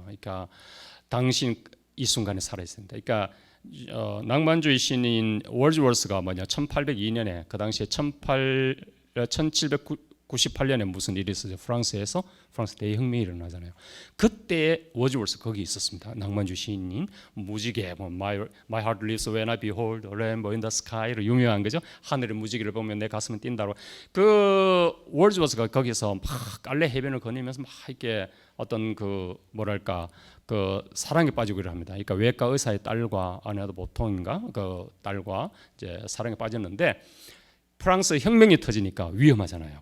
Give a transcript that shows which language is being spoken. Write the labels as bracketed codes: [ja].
[ko] 그러니까 당신 이 순간에 살아있습니다. 그러니까 낭만주의 시인인 월즈워스가 뭐냐 1802년에 그 당시에 1798년에 무슨 일이 있었죠? 프랑스 대혁명이 일어나잖아요. 그때 월즈워스 거기 있었습니다. 낭만주의 시인인 무지개 뭐 [en] My heart leaves when I behold a rainbow in the sky [ko] 로 유명한 거죠. 하늘의 무지개를 보면 내 가슴은 뛴다고. 그 월즈워스가 거기서 막 깔레 해변을 거니면서 막 이렇게 어떤 그 뭐랄까 그 사랑에 빠지고 이럽니다. 그러니까 외과 의사의 딸과 아내도 보통인가 그 딸과 이제 사랑에 빠졌는데 프랑스 혁명이 터지니까 위험하잖아요.